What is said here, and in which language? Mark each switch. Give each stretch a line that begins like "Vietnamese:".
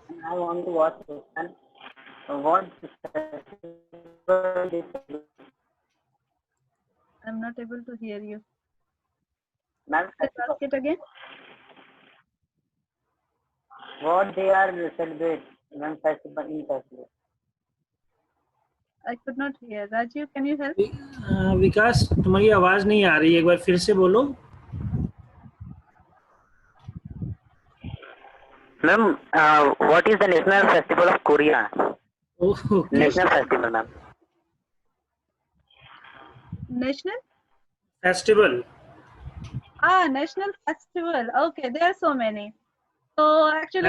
English: I want to ask question. What festival is I'm not able to hear you. ma'am, Just ask it again. what they are celebrate when festival in festival? I could not hear. Rajiv, can you help?
Hindi: विकास, तुम्हारी आवाज नहीं आ रही है, एक बार फिर से बोलो.
English: Ma'am, what is the national festival of Korea? Okay. National festival, ma'am. National? Festival. National festival. Okay, there are so many. So actually,